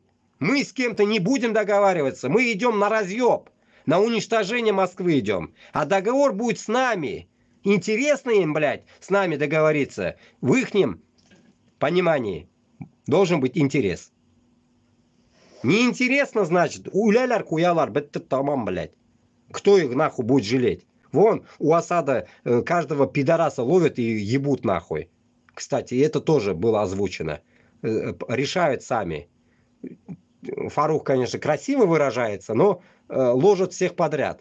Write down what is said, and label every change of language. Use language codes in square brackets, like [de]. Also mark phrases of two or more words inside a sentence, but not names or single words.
[ru] Мы с кем-то не будем договариваться. Мы идем на разъеб. На уничтожение Москвы идем. А договор будет с нами. Интересно им, блядь, с нами договориться. В ихнем понимании должен быть интерес. Неинтересно, значит, [tt] уляляр, куялар, бетты тамам, [ru] блядь. Кто их нахуй будет жалеть? Вон у Асада каждого пидораса ловят и ебут нахуй. Кстати, это тоже было озвучено. Решают сами. Фарух, конечно, красиво выражается, но ложат всех подряд.